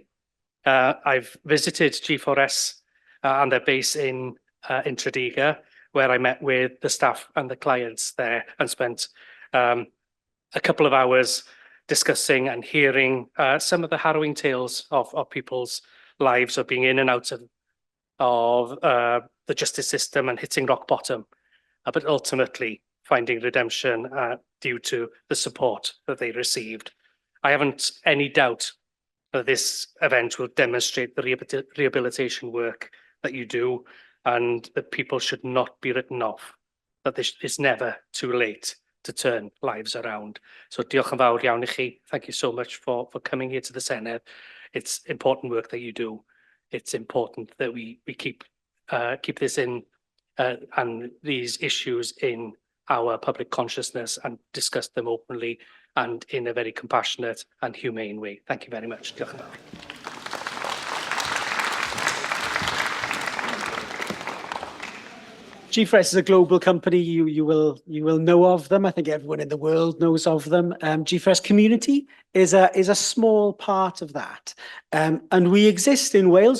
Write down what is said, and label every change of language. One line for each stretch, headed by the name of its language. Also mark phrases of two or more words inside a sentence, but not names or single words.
English: I've visited G4S and their base in Tredegar, where I met with the staff and the clients there and spent a couple of hours discussing and hearing some of the harrowing tales of people's lives of being in and out of the justice system and hitting rock bottom, but ultimately finding redemption due to the support that they received. I haven't any doubt that this event will demonstrate the rehabilitation work that you do, and that people should not be written off, that it's never too late to turn lives around.
Welsh: So diolch yn fawr iawn I chi.
English: Thank you so much for coming here to the Senedd. It's important work that you do. It's important that we keep this in and these issues in our public consciousness and discuss them openly and in a very compassionate and humane way. Thank you very much.
Welsh: Diolch yn fawr.
English: G4S is a global company. You will know of them. I think everyone in the world knows of them. G4S Community is a small part of that, and we exist in Wales.